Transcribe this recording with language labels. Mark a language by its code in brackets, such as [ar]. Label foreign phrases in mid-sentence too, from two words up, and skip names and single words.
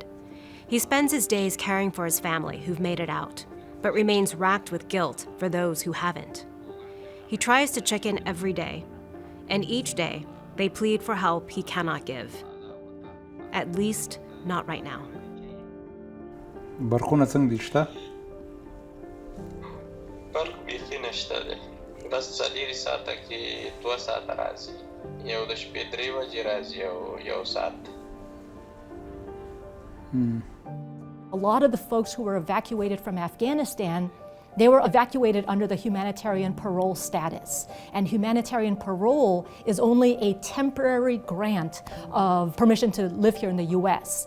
[en] He spends his days caring for his family who've made it out, but remains racked with guilt for those who haven't. He tries to check in every day, and each day they plead for help he cannot give. At least not right now. [ps] برقونه څنګه دي شته؟ برق بیخي نشته دی. بس څلېرې ساعته کې 2 ساعته راځي. یو د شپې 3 بجې راځي او یو ساعت. [en] A lot of the folks who were evacuated from Afghanistan, they were evacuated under the humanitarian parole status. And humanitarian parole is only a temporary grant of permission to live here in the US.